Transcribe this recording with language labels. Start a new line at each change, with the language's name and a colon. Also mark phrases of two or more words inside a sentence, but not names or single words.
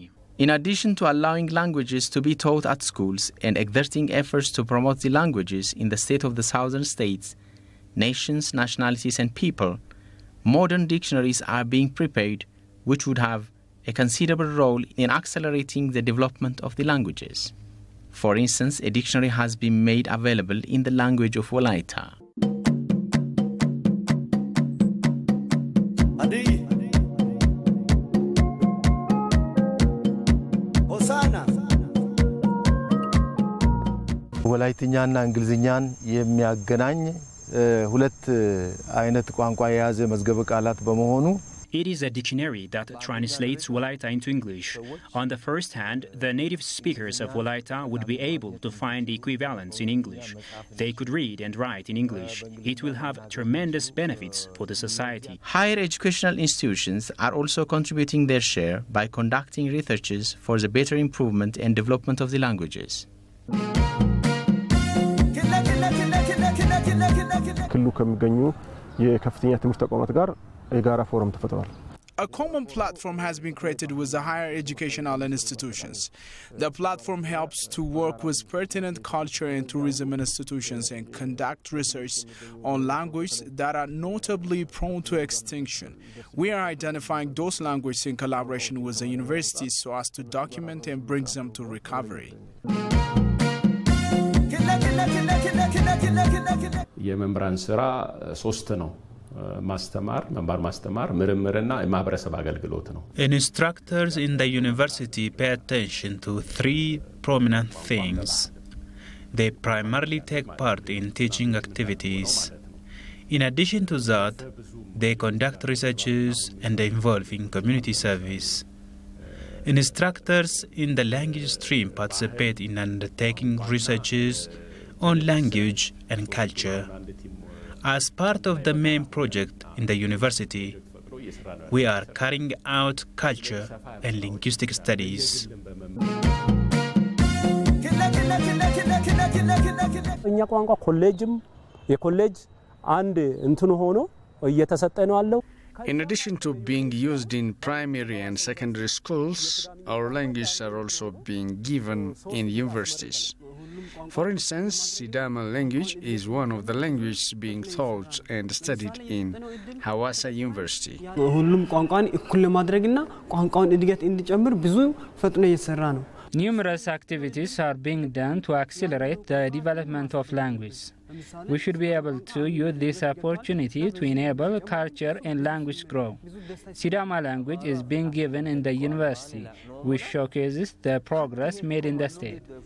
English: In addition to allowing languages to be taught at schools and exerting efforts to promote the languages in the state of the southern states, nations, nationalities and people, modern dictionaries are being prepared which would have a considerable role in accelerating the development of the languages. For instance, a dictionary has been made available in the language of Wolaita.
Amharic: ወላይትኛና እንግሊዝኛን የሚያገናኝ ሁለት አይነት ቋንቋ የያዘ መዝገበ ቃላት በመሆኑ
English: It is a dictionary that translates Wolaita into English. On the first hand, the native speakers of Wolaita would be able to find the equivalents in English. They could read and write in English. It will have tremendous benefits for the society. Higher educational institutions are also contributing their share by conducting researches for the better improvement and development of the languages.
Amharic: ክልሉ ከሚገኙ የከፍተኛ ትምህርት ተቋማት ጋር የጋራ ፎረም ተፈጥሯል።
English: A common platform has been created with the higher educational institutions. The platform helps to work with pertinent culture and tourism institutions and conduct research on languages that are notably prone to extinction. We are identifying those languages in collaboration with the universities so as to document and bring them to recovery.
Amharic: የመምህራን ስራ ሶስት ነው። ማስተማር መማር ማስተማር ምርምርና የማህበረሰብ አገልግሎት ነው።
English: Instructors in the university pay attention to three prominent things. They primarily take part in teaching activities. In addition to that, they conduct researches and involve in community service. Instructors in the language stream participate in undertaking researches on language and culture. As part of the main project in the university, we are carrying out culture and linguistic studies.
Amharic: እኛ ቋንቋ ኮሌጅም የኮሌጅ አንድ እንትን ሆኖ እየተሰጠ ነው አለው።
English: In addition to being used in primary and secondary schools, our languages are also being given in universities. For instance, Sidama language is one of the languages being taught and studied in Hawassa University.
Amharic: ሁሉም ቋንቋን እኩል ለማድረግና ቋንቋውን እድገት እንዲጨምር ብዙ ፈጥኖ እየሰራ ነው።
English: Numerous activities are being done to accelerate the development of language. We should be able to use this opportunity to enable culture and language growth. Sidama language is being given in the university, which showcases the progress made in the state.